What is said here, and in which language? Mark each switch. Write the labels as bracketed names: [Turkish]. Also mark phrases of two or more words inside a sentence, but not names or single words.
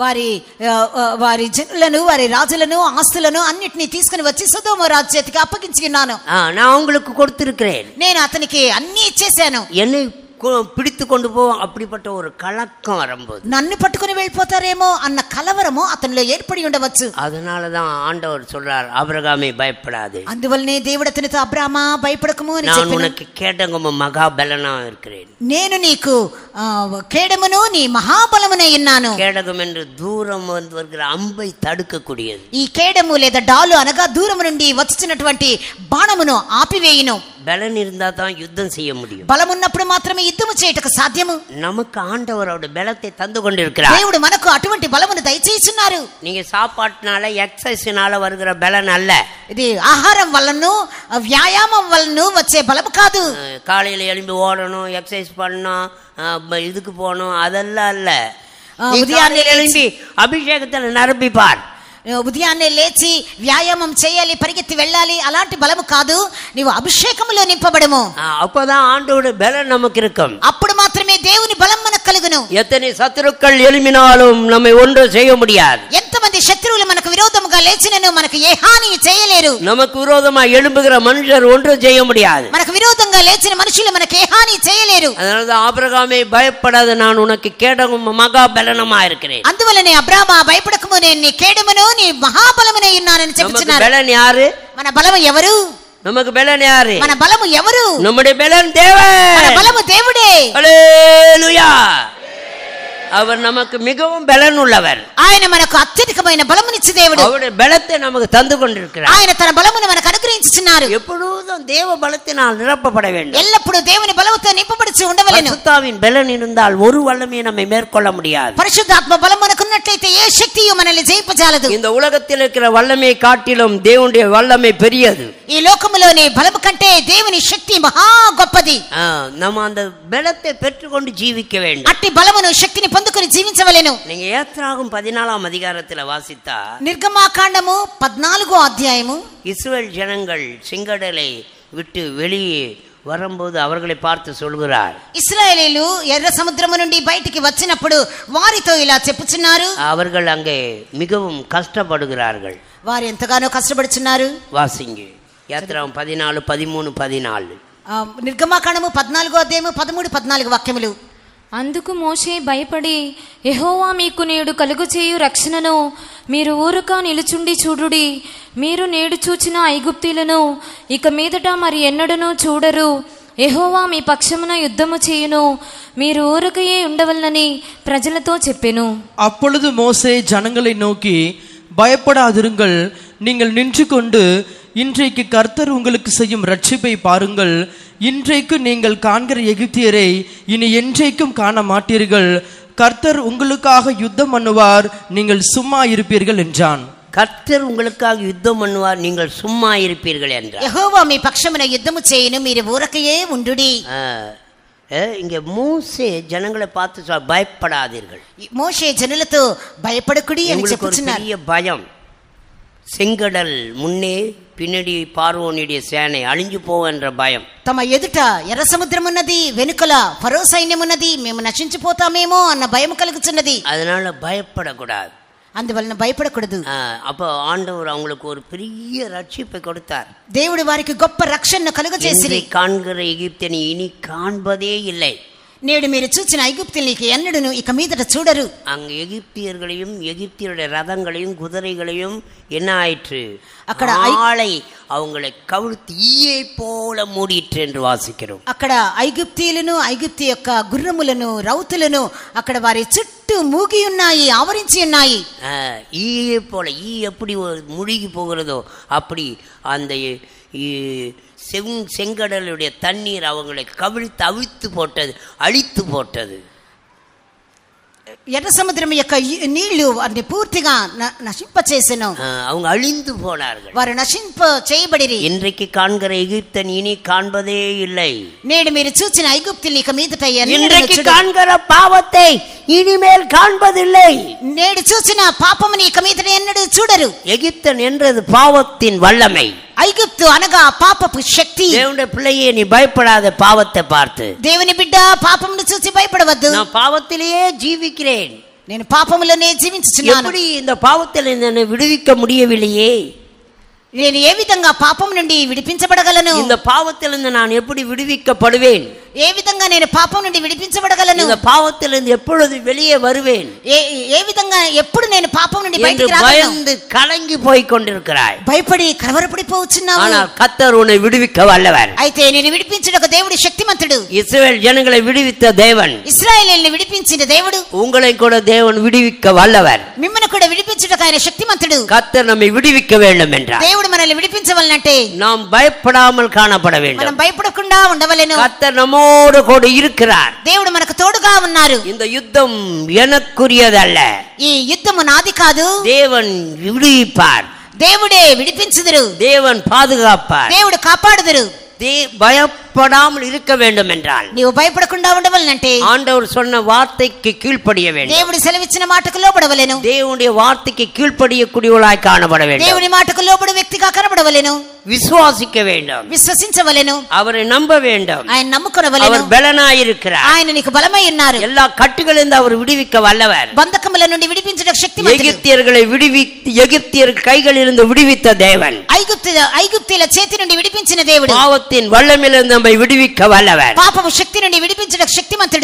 [Telugu] వారి జనులను వారి రాజులను ఆస్తులను అన్నిటినీ తీసుకుని వచ్చి సొదొమ రాజు చేతికి అప్పగించి ఉన్నాను. [Tamil] நான் உங்களுக்கு கொடுத்திருக்கிறேன், [Telugu] నేను అతనికి అన్ని ఇచ్చేశాను. [Tamil] என்னை பிடித்து கொண்டு போவோம். அப்படிப்பட்ட ஒரு கலக்கம் வரும்போது [Telugu] నన్ను పట్టుకుని వెళ్ళిపోతారేమో అన్న కలవరము అతనిలో ఏర్పడి ఉండవచ్చు. [Tamil] அதனாலதான் ஆண்டவர் சொல்றார், ஆபிரகாமே பயப்படாதே, [Telugu] అందువల్లనే దేవుడు అతనితో అబ్రామా భయపడకము అని [Tamil] நான் [Telugu] చెప్పాను. [Tamil] உனக்கு கேடகமும் மகாபலனா இருக்கிறேன். [Telugu] నేను నీకు కేడమును నీ మహాబలమునే ఉన్నాను. [Tamil] கேடகம் என்று தூரம் வந்து வருகிற அம்பை தடுக்கக்கூடியது. [Telugu] ఈ కేడము లేదా డాలు అనగా దూరము నుండి వచ్చినటువంటి బాణమును ఆపివేయును. [Tamil] பலன் இருந்தா தான் யுத்தம் செய்ய முடியும். [Telugu] బలమున్నప్పుడు మాత్రమే యుద్ధము చేయటకు సాధ్యము. [Tamil] நமக்கு ஆண்டவரோட பலத்தை தந்து கொண்டிருக்கிறார். [Telugu] దేవుడు మనకు అటువంటి బలమును దయచేస్తున్నారు. [Tamil] நீங்க சாப்பாட்டுனால எக்ஸசைஸ்னால வருகிற பலன் அல்ல. [Telugu] ఇది ఆహారం వలన వ్యాయామం వలన వచ్చే బలము కాదు. [Tamil] காலையில எழும்பி ஓடணும், எக்ஸசைஸ் பண்ணணும், இதுக்கு போகணும், அதெல்லாம் அல்ல. உதயாన్నే எழும்பி அபிஷேகத்தில் நிரம்பிப்பார். [Telugu] ఉదయాన్నే లేచి వ్యాయామం చేయాలి, పరిగెత్తి వెళ్ళాలి, అలాంటి బలము కాదు. నీవు అభిషేకములో నింపబడము. [Tamil] அப்பதான் ஆண்டோட பலன் நமக்கு இருக்கும். [Telugu] అప్పుడు మాత్రమే దేవుని బలం మనకు కలుగును. [Tamil] எத்தனை சத்துருக்கள் எழும்பினாலும் நம்மை ஒன்றும் செய்ய முடியாது. [Telugu] ఎంతమంది శత్రువులు మనకు విరోధముగా లేచినను మనకు ఏ హాని చేయలేరు. [Tamil] நமக்கு விரோதமா எழும்புகிற மனுஷர் ஒன்றும் செய்ய முடியாது. [Telugu] మనకు విరోధంగా లేచిన మనుషులు మనకు ఏ హాని చేయలేరు. [Tamil] அதனாலதான் ஆபிரகாமே பயப்படாத, நான் உனக்கு கேடகம் மகாபலனமா இருக்கிறேன். [Telugu] అందువల్లనే అబ్రామా భయపడకము, నేను నీ కేడమును నీ మహాబలమునే ఉన్నానని చెప్తున్నారు. [Tamil] பலன் யாரு? [Telugu] మన బలము ఎవరు? [Tamil] நமக்கு பலன் யாரு? [Telugu] మన బలము ఎవరు? [Tamil] நம்முடைய பலன் தேவன். [Telugu] మన బలము దేవుడే. హల్లెలూయా. [Tamil] அவர் நமக்கு மிகவும் பலன் உள்ளவர். [Telugu] ఆయన మనకు అత్యధికమైన బలమునిచ్చే దేవుడు. [Tamil] அவருடைய பலத்தை நமக்கு தந்து கொண்டிருக்கிறார். [Telugu] ఆయన తన బలమును మనకు అనుగ్రహించుచున్నారు. [Tamil] எப்பொழுதும் தேவ பலத்தினால் நிரப்பப்பட வேண்டும். [Telugu] ఎల్లప్పుడూ దేవుని బలముతో నింపబడిచి ఉండవలెను. [Tamil] பரிசுத்தாவின் பலன் இருந்தால் ஒரு வல்லமையை நம்மை மேற்கொள்ள முடியாது. [Telugu] పరిశుద్ధాత్మ బలం మనకు ఉన్నట్లయితే ఏ శక్తియు మనల్ని జయింపజాలదు. [Tamil] இந்த உலகத்தில் இருக்கிற வல்லமையை காட்டிலும் தேவனுடைய வல்லமை பெரியது. [Telugu] ఈ లోకములోని బలము కంటే దేవుని శక్తి మహా గొప్పది. [Tamil] நம்ம அந்த பலத்தை பெற்றுக்கொண்டு ஜீவிக்க வேண்டும். [Telugu] అట్టి బలమును శక్తిని పొందుకొని జీవించవలెను. [Tamil] நீங்க யாத்ராகமம் 14ஆம் அதிகாரத்தில் வாசித்தா, [Telugu] నిర్గమాకాండము 14వ అధ్యాయము, [Tamil] இஸ்ரவேல் ஜனங்கள் செங்கடலை விட்டு வெளியே வரும்போது அவர்களை பார்த்து சொல்கிறார், [Telugu] ఇశ్రాయేలీయులు ఎర్ర సముద్రము నుండి బయటికి వచ్చినప్పుడు వారితో ఇలా చెప్పుచున్నారు, [Tamil] அவர்கள் அங்கே மிகவும் கஷ்டப்படுகிறார்கள். [Telugu] వారు ఎంతగానో కష్టపడుచున్నారు. [Tamil] வாசிங்க யாத்ராகமம் 14, 13, 14. [Telugu] నిర్గమాకాండము 14వ అధ్యాయము 13, 14 వాక్యములు. అందుకు మోషే భయపడి, యెహోవా మీకు నేడు కలుగుచేయు రక్షణను మీరు ఊరక నిలుచుండి చూడుడి. మీరు నేడు చూచిన ఐగుప్తీలను ఇక మీదట మరి ఎన్నడనూ చూడరు. యెహోవా మీ పక్షమున యుద్ధము చేయును. మీరు ఊరకయే ఉండవలనని ప్రజలతో చెప్పెను. [Tamil] அப்பொழுது மோசே ஜனங்களை நோக்கி, பயப்படாதிருங்கள், நீங்கள் நின்று கொண்டு இன்றைக்கு கர்த்தர் உங்களுக்கு செய்யும் ரட்சிப்பை பாருங்கள். இன்றைக்கு நீங்கள் காண்கிற எகிப்தியரை இனி என்றைக்கும் காண மாட்டீர்கள். கர்த்தர் உங்களுக்காக யுத்தம் பண்ணுவார், நீங்கள் சும்மா இருப்பீர்கள் என்றான். கர்த்தர் உங்களுக்காக யுத்தம் பண்ணுவார், நீங்கள் சும்மா இருப்பீர்கள் என்றார். [Telugu] యెహోవా మీ పక్షమున యుద్ధము చేయును, మీరు ఊరకయే ఉండుడి. [Tamil] இங்க மோசே ஜனங்களை பார்த்து பயப்படாதீர்கள். [Telugu] మోషే జనులతో భయపడకుడి అని [Tamil] உங்களுக்கு ஒரு [Telugu] చెప్పుచున్నారు. [Tamil] பெரிய பயம். செங்கடல் முன்னே பின்னாடி பார்வோனுடைய சேனை அழிஞ்சு போவென்ற பயம். [Telugu] తమ ఎదుట ఎర్ర సముద్రం ఉన్నది, వెనుకల ఫరో సైన్యం ఉన్నది, మేము నశించిపోతామేమో అన్న భయం కలుగుచున్నది. [Tamil] அதனால பயப்படக்கூடாது. [Telugu] అందువలన భయపడకూడదు. [Tamil] அப்போ ஆண்டவர் அவங்களுக்கு ஒரு பெரிய ரட்சிப்பை கொடுத்தார். [Telugu] దేవుడు వారికి గొప్ప రక్షణను కలుగజేసిరి. [Tamil] காண்கிற எகிப்தியனை இனி காண்பதே இல்லை. [Telugu] నేడు మీరు చూచిన ఐగుప్తుల్ని ఎన్నడూను ఇక మీదట చూడరు. [Tamil] அங்க எகிப்தியர்களையும் எகிப்தியருடைய ரதங்களையும் குதிரைகளையும் என்ன ஆயிற்று, [Telugu] అక్కడ [Tamil] ஆளை அவங்களை கவிழ்த்து ஈயை போல மூடிற்று என்று வாசிக்கிறோம். [Telugu] అక్కడ ఐగుప్తీయులను ఐగుప్తు యొక్క గుర్రములను రౌతులను అక్కడ వారి చుట్టూ మూగి ఉన్నాయి, ఆవరించి ఉన్నాయి. [Tamil] ஈயை போல, ஈ எப்படி முழுகி போகிறதோ அப்படி அந்த செங்கடலுடைய தண்ணீர் அவங்களை கவிழ்த்து அவிழ்த்து போட்டது, அழித்து போட்டது. [Telugu] ఎర్ర సముద్రం యొక్క నీళ్లు వారిని పూర్తిగా నశింప చేసెను. [Tamil] அவங்க அழிந்து போனார்கள், [Telugu] వారు నశింప చేయబడిరి. [Tamil] இன்றைக்கு காண்கிற எகிப்தன் இனி காண்பதே இல்லை. [Telugu] నేడు మీరు చూచిన ఐగుప్తుల్ని ఇక మీదట [Tamil] இன்றைக்கு காண்கிற பாவத்தை இனிமேல் காண்பதில்லை. [Telugu] నేడు చూసిన పాపముని ఇక మీదట ఎన్నడూ చూడరు. [Tamil] எகிப்தன் என்றது பாவத்தின் வல்லமை. [Telugu] ఐగుప్తు అనగా పాపపు శక్తి. [Tamil] தேவனுடைய பிள்ளையே, நீ பயப்படாத பாவத்தை பார்த்து. [Telugu] దేవుని బిడ్డ, పాపమును చూసి భయపడవద్దు. [Tamil] நான் பாவத்திலேயே ஜீவிக்கிறேன், [Telugu] నేను పాపములోనే జీవించుచున్నాను. [Tamil] எப்படி இந்த பாவத்தில் என்னை விடுவிக்க முடியவில்லையே, [Telugu] నేను ఏ విధంగా పాపం నుండి విడిపించబడగలను, [Tamil] இந்த பாவத்திலிருந்து நான் எப்படி விடுவிக்கப்படுவேன், [Telugu] ఏ విధంగా నేను పాపం నుండి విడిపించబడగలను, [Tamil] இந்த பாவத்திலிருந்து எப்பொழுது வெளியே வருவேன், [Telugu] ఏ విధంగా ఎప్పుడు నేను పాపం నుండి బయటికి రాగలను [Tamil] பயந்து கலங்கி போய் கொண்டிருக்கிறாய். [Telugu] భయపడి కలవరపడిపోవచ్చున్నావు. [Tamil] ஆனால் கர்த்தர் உன்னை விடுவிக்க வல்லவர். [Telugu] అయితే నేను విడిపించుటకు దేవుడు శక్తిమంతుడు. [Tamil] இஸ்ரவேல் ஜனங்களை விடுவித்த தேவன், [Telugu] ఇశ్రాయేలుని విడిపించిన దేవుడు, [Tamil] உங்களை கூட தேவன் விடுவிக்க வல்லவர். [Telugu] మిమ్మల్ని కూడా విడిపించుటకు ఆయన శక్తిమంతుడు. [Tamil] கர்த்தர் நம்மை விடுவிக்க வேண்டும் என்றார். [Telugu] దేవుడు మనల్ని విడిపించవలనంటే [Tamil] நாம் பயப்படாமல் காணப்பட வேண்டும். [Telugu] మనం భయపడకుండా ఉండవలెను. [Tamil] கர்த்தர் நம்மோடு கூட இருக்கிறார். [Telugu] దేవుడు మనకు తోడుగా ఉన్నారు. [Tamil] இந்த யுத்தம் எனக்குரியதல்ல, [Telugu] ఈ యుద్ధము నాది కాదు. [Tamil] தேவன் விடுவிப்பார், [Telugu] దేవుడే విడిపించుదురు, [Tamil] தேவன் பாதுகாப்பார். [Telugu] దేవుడు కాపాడుదురు. [Tamil] பயப்படாமல் இருக்க வேண்டும் என்றால் [Telugu] నీవు భయపడకుండా ఉండవలనంటే [Tamil] ஆண்டவர் சொன்ன வார்த்தைக்கு கீழ்ப்படிய வேண்டும். [Telugu] దేవుడు సెలవిచ్చిన మాటకు లోబడవలెను. [Tamil] தேவனுடைய வார்த்தைக்கு கீழ்ப்படியக்கூடியவளாய் காணப்பட வேண்டும். [Telugu] దేవుని మాటకు లోబడు వ్యక్తిగా కనబడవలెను. [Tamil] விசுவாசிக்க வேண்டும், [Telugu] విశ్వసించవలెను, [Tamil] அவரை நம்ப வேண்டும். [Telugu] ఆయన నమ్ముకొనవలెను. [Tamil] அவர் பலனாயிருக்கிறார், [Telugu] ఆయన నీకు బలమై ఉన్నారు. [Tamil] எல்லா கட்டுகளிலிருந்து அவர் விடுவிக்க வல்லவர். [Telugu] బంధకముల నుండి విడిపించుటకు శక్తిమంతుడు. [Tamil] எகிப்தியர்களை எகிப்தியர் கைகளிலிருந்து விடுவித்த தேவன், [Telugu] ఐగుప్తీయుల చేతి నుండి విడిపించిన దేవుడు, [Tamil] பாவத்தின் வல்லமையிலிருந்து நம்மை விடுவிக்க வல்லவர். [Telugu] పాపపు శక్తి నుండి విడిపించుటకు శక్తిమంతుడు.